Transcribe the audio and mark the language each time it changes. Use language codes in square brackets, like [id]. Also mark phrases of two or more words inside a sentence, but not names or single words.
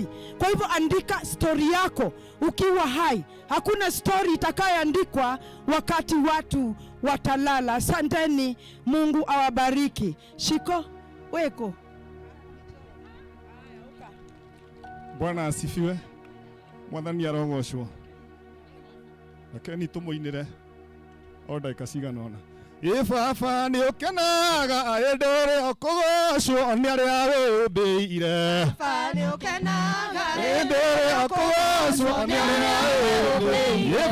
[sw] Kwa hivyo andika story yako ukiwa hai. Hakuna story itakayoandikwa wakati watu watalala. Asanteni, Mungu awabariki. Shiko, weko. Bwana asifiwe. [ki] Mwathani arogoshwo. Lakini tumuinire oda ikasigana. Baba ni ukenaga ayendere okogocwo ni aria wimbiire. Baba ni ukenaga ayendere okogocwo ni aria wimbiire.